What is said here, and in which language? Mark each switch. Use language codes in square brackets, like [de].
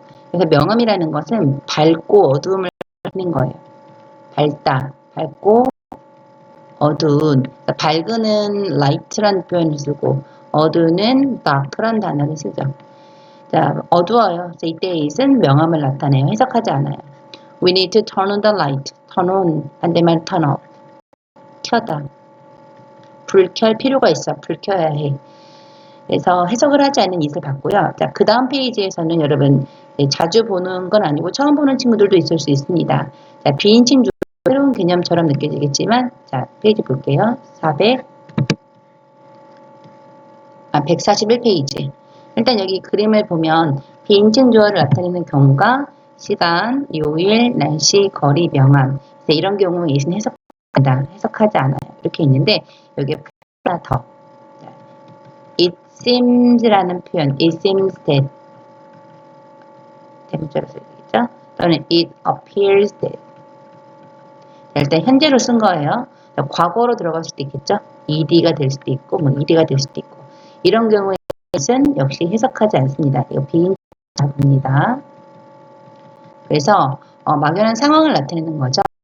[ko] 그래서 명암이라는 것은 밝고 어두움을 하는 거예요. 밝다, 밝고 어두운. 밝은은 light라는 표현을 쓰고 어두운은 dark라는 단어를 쓰죠. 자, 어두워요. 그래서 이때 it은 명암을 나타내요. 해석하지 않아요. [en] We need to turn on the light. turn on 반대말 turn off. [ko] 켜다. 불 켤 필요가 있어. 불 켜야 해. 그래서 해석을 하지 않는 it을 봤고요. 자, 그 다음 페이지에서는 여러분 자주 보는 건 아니고 처음 보는 친구들도 있을 수 있습니다. 자, 비인칭 주 새로운 개념처럼 느껴지겠지만 자, 페이지 볼게요. 141페이지. 일단 여기 그림을 보면 비인칭 주어를 나타내는 경우가 시간, 요일, 날씨, 거리, 명암. 이런 경우에 it은 해석하지 않아요. 이렇게 있는데 여기에 하나 더. It seems라는 표현, [en] it seems that [ko] 대문자로 써야 되겠죠? [en] 또는 it appears that. [ko] 자, 일단 현재로 쓴 거예요. 자, 과거로 들어갈 수도 있겠죠? ed가 될 수도 있고, 뭐 ed가 될 수도 있고. 이런 경우에 it은 역시 해석하지 않습니다. 이거 비인칭 답입니다. 그래서 막연한 상황을 나타내는 거죠.